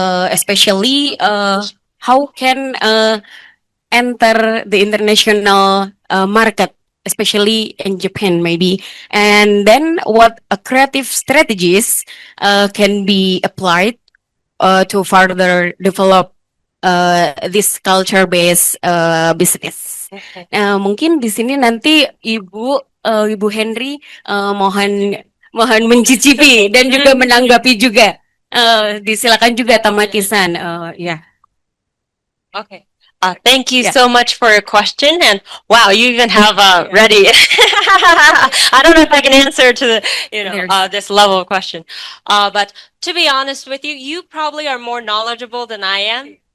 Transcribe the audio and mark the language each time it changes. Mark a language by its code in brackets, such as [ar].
[en] Especially, how can enter the international market, especially in Japan, maybe? And then, what creative strategies can be applied to further develop this culture-based business? [id] Mungkin di sini nanti Ibu Henry mohon mencicipi dan juga menanggapi juga. Disilakan juga Tamaki-san. Ya. [en] Okay. Thank you so much for your question. And wow, you even have ready. I don't know if I can answer to the, this level of question. But to be honest with you, you probably are more knowledgeable than I am.